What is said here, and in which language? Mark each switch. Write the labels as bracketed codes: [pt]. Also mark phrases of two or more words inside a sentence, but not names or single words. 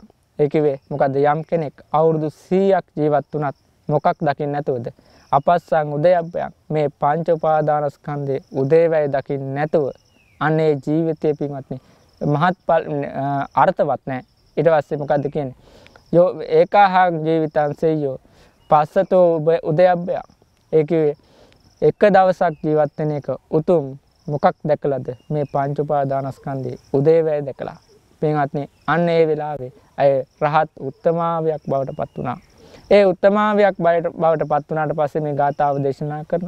[si] ඒ කිව්වේ මොකද්ද? යම් කෙනෙක් අවුරුදු 100ක් ජීවත් වුණත් මොකක් දකින්න නැතුවද? [pi] අපස්සං උදයබ්බයං. [si] මේ පංච උපාදානස්කන්ධේ උදේවැය දකින්න නැතුව අනේ ජීවිතයේ පින්වත්නි මහත්ඵල අර්ථවත් නැහැ. ඊට පස්සේ මොකද්ද කියන්නේ? [pi] යෝ ඒකාහං ජීවිතං සෙය්‍යෝ පස්සතෝ උදයබ්බයං. [si] ඒ කිව්වේ එක දවසක් ජීවත් වෙන එක උතුම් මොකක් දැකලාද? මේ පංච උපාදානස්කන්ධේ උදේවැය දැකලා. පින්වත්නි අන්න ඒ වෙලාවේ අය රහත් උත්තමාවියක් බවට පත් වුණා. ඒ උත්තමාවියක් බවට පත් වුණාට පස්සේ මේ ගාථාව දේශනා කරනවා.